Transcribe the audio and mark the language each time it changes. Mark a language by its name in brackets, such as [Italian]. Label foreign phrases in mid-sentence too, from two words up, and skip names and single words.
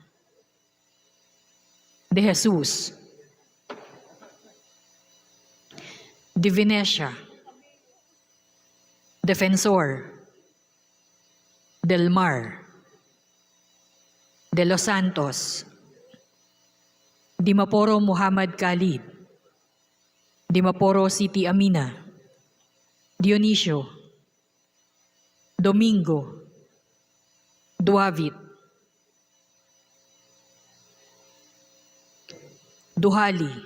[Filipino] De Jesus. Divinesia. Defensor. Del Mar. De Los Santos. Dimaporo Muhammad Khalid. Dimaporo City Amina. Dionisio. Domingo. Duavit. Duhali.